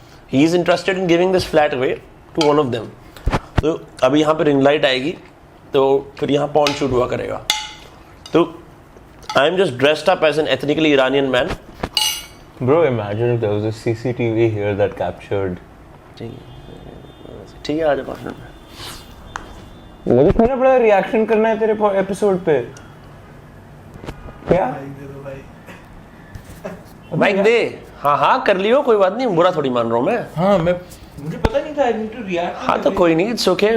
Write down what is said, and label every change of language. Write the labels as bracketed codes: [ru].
[en] He's interested in giving this flat away to one of them. [hi] तो अभी यहाँ पे रिंग लाइट आएगी, तो फिर यहाँ पॉर्न शूट हुआ करेगा. [en] तो I am just dressed up as an ethnically Iranian man. Bro, imagine if there was a CCTV here that captured. [hi] ठीक है, आ जा भाषण में. मुझे थोड़ा बड़ा रिएक्शन करना है तेरे एपिसोड पे. क्या बाइक दे. हाँ कर लियो, कोई बात नहीं, बुरा थोड़ी मान रहा हूँ मैं. हाँ मुझे पता नहीं था. [en] I need to react. [hi] हाँ तो कोई नहीं, [en] it's okay.